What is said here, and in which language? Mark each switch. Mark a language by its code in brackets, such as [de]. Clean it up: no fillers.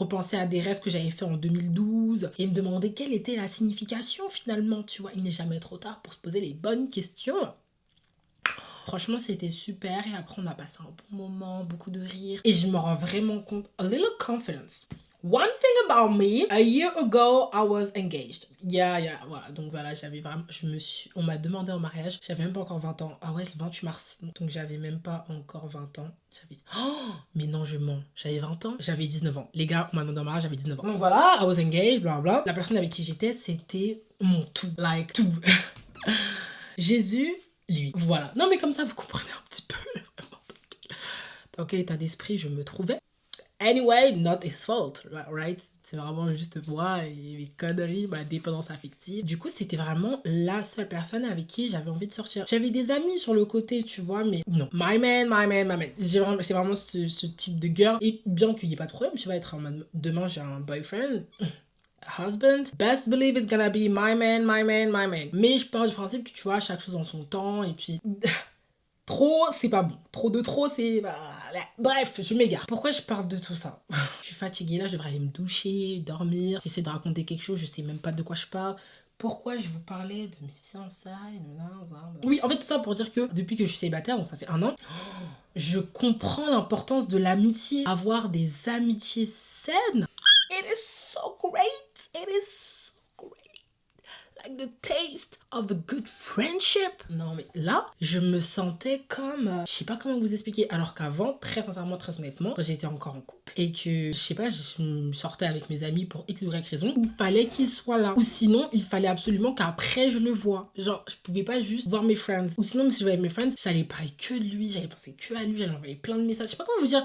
[fr] Repenser à des rêves que j'avais fait en 2012 et me demander quelle était la signification finalement, tu vois. Il n'est jamais trop tard pour se poser les bonnes questions. Franchement, c'était super et après on a passé un bon moment, beaucoup de rire et je me rends vraiment compte, [en] a little confidence. One thing about me, a year ago, I was engaged. Yeah, voilà. [fr] Donc voilà, on m'a demandé en mariage, j'avais même pas encore 20 ans. Ah ouais, c'est le 28 mars. Donc j'avais même pas encore 20 ans. Mais non, je mens. J'avais 20 ans, j'avais 19 ans. Les gars, on m'a demandé en mariage, j'avais 19 ans. Donc voilà, [en] I was engaged, [fr] bla. La personne avec qui j'étais, c'était mon tout. Like, tout. Jésus, lui. Voilà. Non, mais comme ça, vous comprenez un petit peu. Dans quel état d'esprit je me trouvais. [en] Anyway, not his fault, right? [fr] C'est vraiment juste moi et mes conneries, ma dépendance affective. Du coup, c'était vraiment la seule personne avec qui j'avais envie de sortir. J'avais des amis sur le côté, tu vois, mais non. [en] My man. [fr] C'est vraiment ce type de girl. Et bien qu'il n'y ait pas de problème, tu vas être en mode, demain j'ai un boyfriend, husband, [en] best believe it's gonna be my man. [fr] Mais je pars du principe que tu vois, chaque chose en son temps, et puis... Trop, c'est pas bon. Trop, c'est... Bref, je m'égare. Pourquoi je parle de tout ça? Je suis fatiguée, là, je devrais aller me doucher, dormir. J'essaie de raconter quelque chose, je sais même pas de quoi je parle. Pourquoi je vous parlais de mes fiançailles? Oui, en fait, tout ça pour dire que depuis que je suis célibataire, donc ça fait 1 an, je comprends l'importance de l'amitié. Avoir des amitiés saines. [en] It is so great. It is so great. Like the taste of a good friendship. [fr] Non mais là, je me sentais comme... je sais pas comment vous expliquer. Alors qu'avant, très sincèrement, très honnêtement, quand j'étais encore en couple et que, je sais pas, je sortais avec mes amis pour X ou Y raison, il fallait qu'il soit là. Ou sinon, il fallait absolument qu'après je le vois. Genre, je pouvais pas juste voir mes friends. Ou sinon, si je voyais mes friends, j'allais parler que de lui, j'allais penser que à lui, j'allais envoyer plein de messages. Je sais pas comment vous dire.